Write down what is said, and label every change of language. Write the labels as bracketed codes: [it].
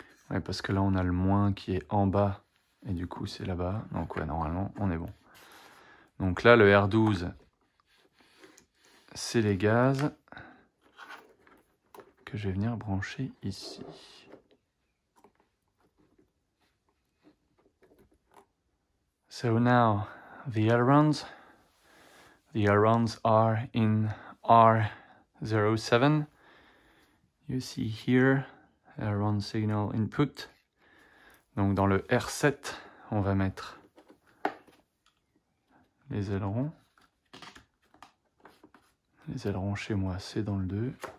[fr] Ouais, parce que là on a le moins qui est en bas, et du coup c'est là-bas, donc ouais, normalement on est bon. Donc là le R12 c'est les gaz que je vais venir brancher ici. [en] So now the ailerons are in R07. You see here, run signal input. [fr] Donc dans le R7, on va mettre les ailerons. Les ailerons chez moi, c'est dans le 2.